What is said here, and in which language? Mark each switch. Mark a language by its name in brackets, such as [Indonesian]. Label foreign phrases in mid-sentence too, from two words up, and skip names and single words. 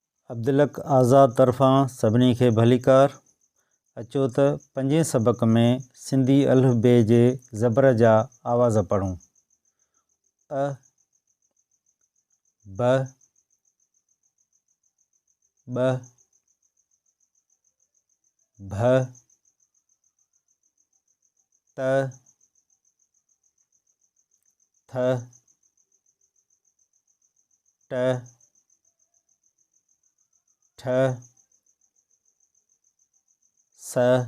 [Sindhi] अब्दुलक आज़ाद तरफ़ां सभिनी खे भलीकार। अचो त पंजे सबक़ में सिंधी अल्फ़बे जे ज़बर जा आवाज़ पढ़ूं। अ, ब, ब, भ, त, थ, ट, ठ, स,